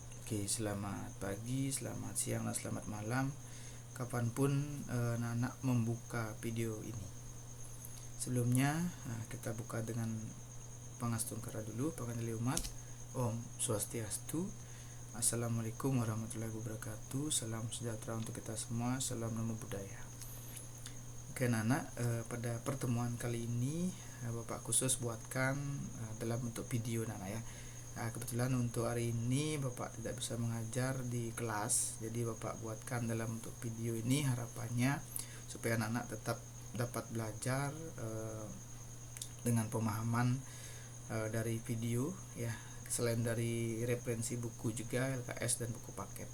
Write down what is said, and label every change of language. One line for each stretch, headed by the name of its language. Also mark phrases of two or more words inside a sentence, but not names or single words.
Indonesian: Oke, selamat pagi, selamat siang, dan selamat malam kapanpun anak membuka video ini. Sebelumnya kita buka dengan pangastungkara dulu, panganili umat. Om Swastiastu.
Arabic: السلام عليكم ورحمة الله وبركاته.
Indonesian: Salam sejahtera untuk kita semua. Salam
Pali: namo buddhaya.
Indonesian: Oke anak, pada pertemuan kali ini Bapak khusus buatkan dalam bentuk video anak ya. Kebetulan untuk hari ini Bapak tidak bisa mengajar di kelas, jadi Bapak buatkan dalam bentuk video ini, harapannya supaya anak-anak tetap dapat belajar dengan pemahaman dari video ya, selain dari referensi buku juga LKS dan buku paket.